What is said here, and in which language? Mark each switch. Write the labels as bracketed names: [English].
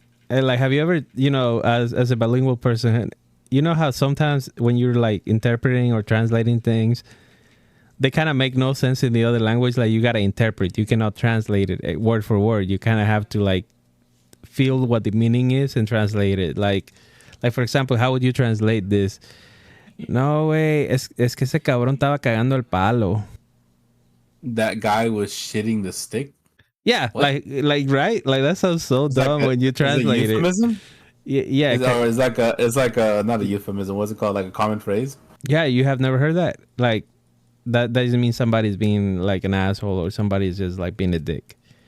[English] Like, have you ever, you know, as a bilingual person, you know how sometimes when you're like interpreting or translating things, they kind of make no sense in the other language. Like, you got to interpret. You cannot translate it word for word. You kind of have to like feel what the meaning is and translate it. Like for example, how would you translate this? [Spanish] No, güey, es que ese cabrón estaba cagando el palo. [English] That guy was shitting the stick? Yeah, what? like right? Like that sounds so dumb when you translate it. Euphemism? Yeah. It's like a not a euphemism. What's it called? Like a common phrase? Yeah, you have never heard that. Like that doesn't mean somebody's being like an asshole or somebody's just like being a dick.